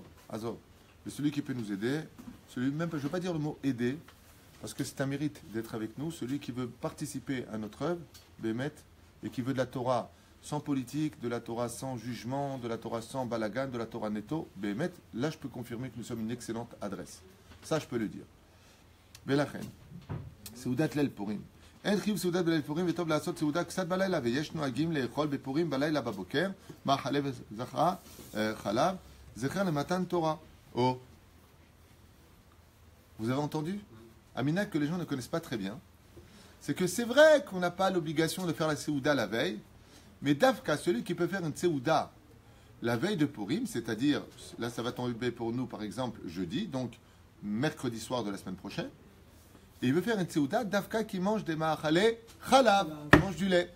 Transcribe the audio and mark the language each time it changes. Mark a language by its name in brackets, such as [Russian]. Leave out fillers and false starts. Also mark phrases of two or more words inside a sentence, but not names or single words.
[French] Mais celui qui peut nous aider, celui même, je ne veux pas dire le mot aider, parce que c'est un mérite d'être avec nous, celui qui veut participer à notre œuvre, Bémet, et qui veut de la Torah sans politique, de la Torah sans jugement, de la Torah sans balagan, de la Torah netto, Bémet, là je peux confirmer que nous sommes une excellente adresse. Ça je peux le dire. [Hebrew] ולכן, סעודת ליל פורים. אין חיוב סעודת בליל פורים וטוב לעשות סעודה קצת בלילה, ויש נוהגים לאכול בפורים בלילה בבוקר, מאכלי וזכרה, חלב, זכר למתן תורה. [French] Oh. Vous avez entendu? Amina, que les gens ne connaissent pas très bien, c'est que c'est vrai qu'on n'a pas l'obligation de faire la Séouda la veille, mais Dafka, celui qui peut faire une Séouda la veille de Purim, c'est-à-dire, là ça va tomber pour nous par exemple jeudi, donc mercredi soir de la semaine prochaine, et il veut faire une Séouda, Dafka qui mange des [Hebrew] מאכלי חלב, [French] qui mange du lait.